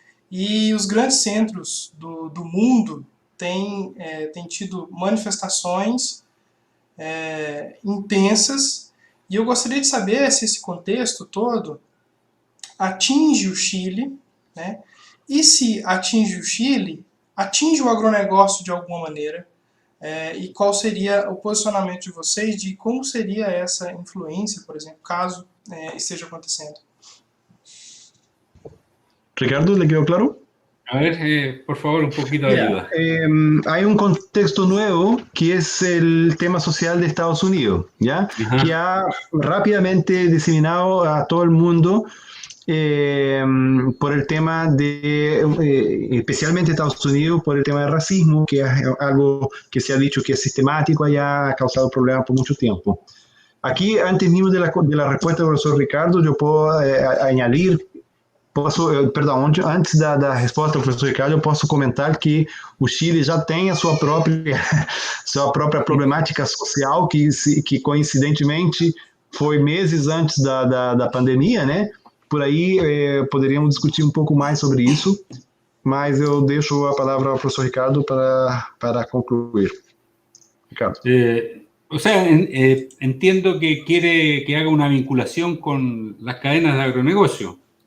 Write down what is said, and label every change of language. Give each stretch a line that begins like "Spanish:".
Portuguese: E os grandes centros do mundo têm tido manifestações intensas, e eu gostaria de saber se esse contexto todo atinge o Chile, né? E se atinge o Chile, atinge o agronegócio de alguma maneira, e qual seria o posicionamento de vocês de como seria essa influência, por exemplo, caso esteja acontecendo?
Spanish: Ricardo, ¿le quedó claro? A ver, por favor, un poquito de ayuda. Hay un contexto nuevo que es el tema social de Estados Unidos, ¿ya? Ajá. Que ha rápidamente diseminado a todo el mundo por el tema especialmente Estados Unidos, por el tema del racismo, que es algo que se ha dicho que es sistemático allá, ha causado problemas por mucho tiempo. Aquí, antes mismo de la respuesta del profesor Ricardo, yo puedo añadir,
Portuguese: antes da resposta do professor Ricardo, eu posso comentar que o Chile já tem a sua própria problemática social, que coincidentemente foi meses antes da pandemia, né? Por aí poderíamos discutir um pouco mais sobre isso, mas eu deixo a palavra ao professor Ricardo para concluir. Ricardo.
Spanish: O sea, entiendo que quiere que haga una vinculación con las cadenas de agronegocio.